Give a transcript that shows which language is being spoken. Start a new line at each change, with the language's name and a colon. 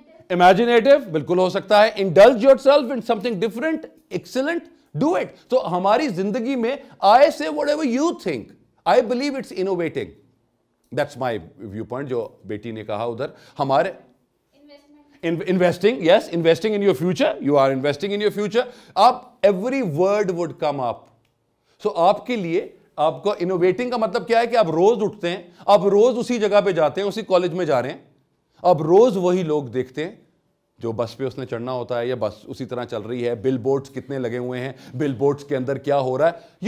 English: imaginative
Urdu: بالکل ہو سکتا ہے.
English: Indulge yourself in something different. Excellent, do it.
Urdu: تو ہماری زندگی میں
English: I say whatever you think, I believe it's innovating. That's my viewpoint.
Urdu: جو بیٹی نے کہا ادھر ہمارے investing,
English: yes, investing in your future. You are investing in your future. Every word would come up.
Urdu: So آپ کے لیے آپ کو innovating کا مطلب کیا ہے کہ آپ روز اٹھتے ہیں, آپ روز اسی جگہ پہ جاتے ہیں, اسی کالج میں جا رہے ہیں, آپ روز وہی لوگ دیکھتے ہیں. جو بس پہ اس نے چڑھنا ہوتا ہے یا بس اسی طرح چل رہی ہے, بل بورڈز کتنے لگے ہوئے ہیں, بل بورڈز کے اندر کیا ہو رہا ہے.